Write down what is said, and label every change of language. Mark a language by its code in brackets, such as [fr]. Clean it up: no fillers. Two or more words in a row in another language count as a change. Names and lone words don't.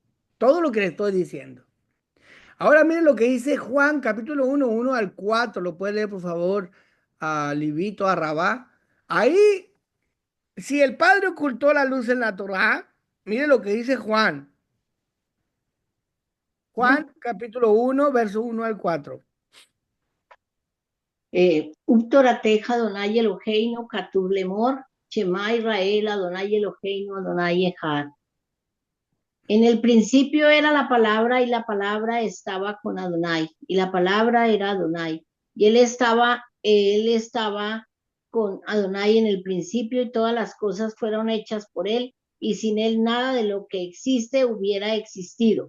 [es] Todo lo que le estoy diciendo. Ahora miren lo que dice Juan, capítulo 1, 1 al 4. Lo puede leer, por favor, a Livito, a Rabá. Ahí, si el Padre ocultó la luz en la Torá, mire lo que dice Juan. Juan, capítulo 1, verso 1 al 4. [he] ובתורתך אדוני אלוהינו כתוב לאמור, שמע ישראל אדוני אלוהינו אדוני אחד. [es] En el principio era la palabra y la palabra estaba con Adonai y la palabra era Adonai y él estaba con Adonai en el principio y todas las cosas fueron hechas por él y sin él nada de lo que existe hubiera existido.